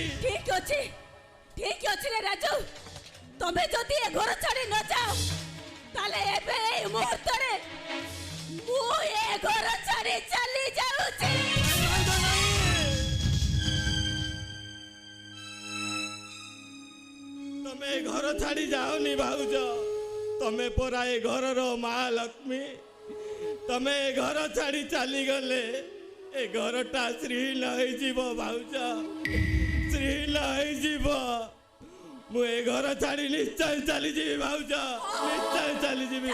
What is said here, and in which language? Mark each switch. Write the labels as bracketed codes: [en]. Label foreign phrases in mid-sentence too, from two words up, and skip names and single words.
[or] ଠିକ ଅଛି ରେ ରାଜୁ ତମେ ଯଦି ଏ ଘର ଛାଡ଼ି ନ ଯାଅ ତାଲେ ଏବେ ଏ ମୁହୂର୍ତ୍ତ ରେ ମୁଁ ଏ ଘର ଛାଡ଼ି ଚାଲି ଯାଉ ଛି ତମେ ଘର ଛାଡ଼ି ଯାଅନି ଭାଉଜ ତମେ ପରା ଏ ଘର ର ମହାଲକ୍ଷ୍ମୀ ତମେ ଘର ଛାଡ଼ି ଚାଲି ଗଲେ ଏ ଘରଟା ଶ୍ରୀହୀନ ହୋ ଯିବ ଭାଉଜ ଶ୍ରୀହୀନ ହୋ ଯିବ ମୁଁ ଏ ଘର ଛାଡ଼ି ନିଶ୍ଚୟ ଚାଲି ଯିବି ଭାଉଜ ନିଶ୍ଚୟ ଚାଲି ଯିବି